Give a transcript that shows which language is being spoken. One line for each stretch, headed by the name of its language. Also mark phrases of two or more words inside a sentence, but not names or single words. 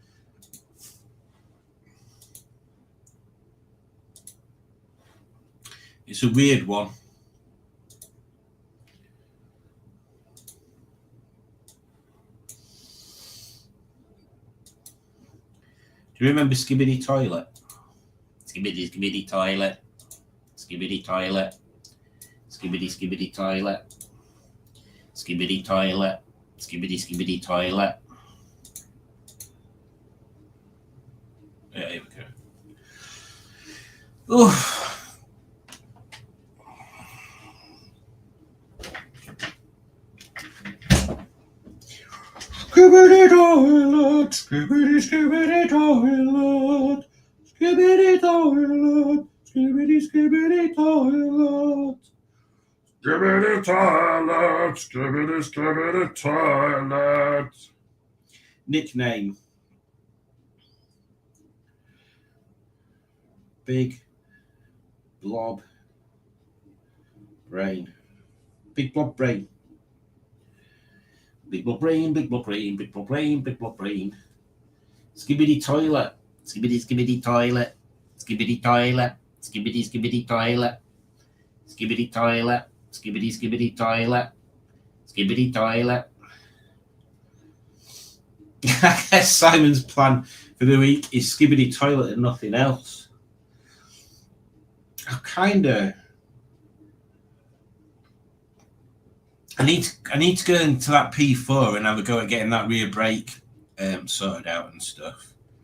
English: It's a weird one. Do you remember Skibidi Toilet? Skibidi, skibidi toilet. Skibidi toilet. Skibidi, skibidi toilet. Skibidi toilet. Skibidi, skibidi toilet. Yeah, here we go. Oof. Skibidi toilet, skibidi, skibidi toilet, skibidi toilet, skibidi, skibidi toilet. Skibidi toilet, skibidi, skibidi toilet. Nickname. Big Blob Brain. Big Blob Brain. Big blob brain, big blob brain, big blob brain, big blob brain. Skibidi toilet, skibidi skibidi toilet, skibidi toilet, skibidi skibidi toilet, skibidi toilet, skibidi skibidi toilet, skibidi toilet. I guess Simon's plan for the week is skibidi toilet and nothing else. I need to go into that P4 and have a go at getting that rear brake sorted out and stuff.